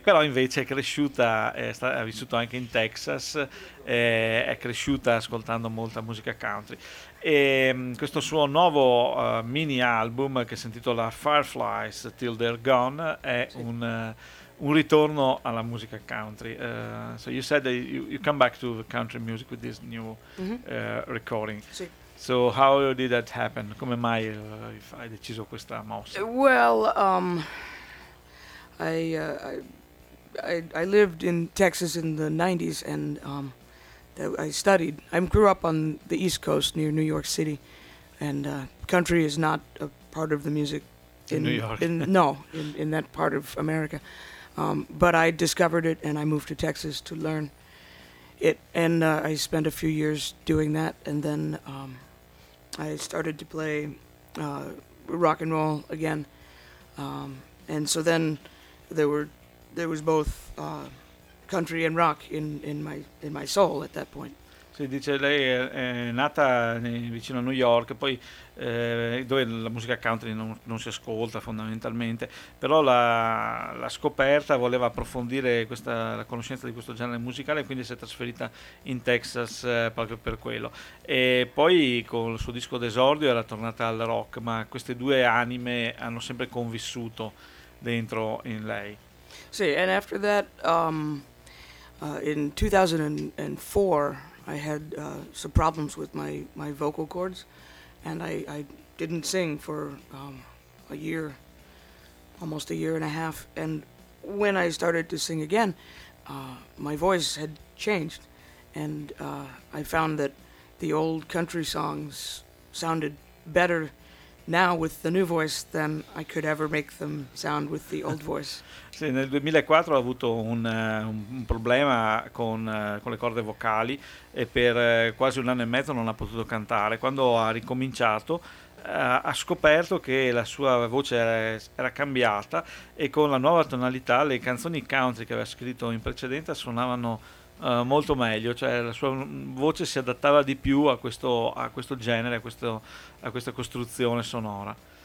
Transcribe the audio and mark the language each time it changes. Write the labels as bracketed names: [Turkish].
[Italian] Però invece è cresciuta, ha vissuto anche in Texas, è cresciuta ascoltando molta musica country. E questo suo nuovo mini album, che si intitola Fireflies Till They're Gone, è un ritorno alla musica country. [English] So you said that you come back to the country music with this new recording. [Italian] Sì. [English] So how did that happen? [Italian] Come mai hai deciso questa mossa? [English] Well, I lived in Texas in the 90s, and I grew up on the East Coast near New York City, and country is not a part of the music in New York. In that part of America. But I discovered it, and I moved to Texas to learn it. And I spent a few years doing that, and then I started to play rock and roll again. And so then there was both country and rock in my soul at that point. [Italian] Si dice, lei è nata vicino a New York, poi dove la musica country non si ascolta fondamentalmente, però la scoperta, voleva approfondire la conoscenza di questo genere musicale, quindi si è trasferita in Texas proprio per quello. E poi con il suo disco d'esordio era tornata al rock, ma queste due anime hanno sempre convissuto dentro in lei. Sì, e dopo questo, nel 2004... [English] I had some problems with my vocal cords, and I didn't sing for almost a year and a half. And when I started to sing again, my voice had changed, and I found that the old country songs sounded better now with the new voice than I could ever make them sound with the old voice. [Italian] Sì, nel 2004 ho avuto un problema con le corde vocali, e per quasi un anno e mezzo non ha potuto cantare. Quando ha ricominciato, ha scoperto che la sua voce era cambiata, e con la nuova tonalità le canzoni country che aveva scritto in precedenza suonavano molto meglio, cioè la sua voce si adattava di più a questo genere, a questa costruzione sonora.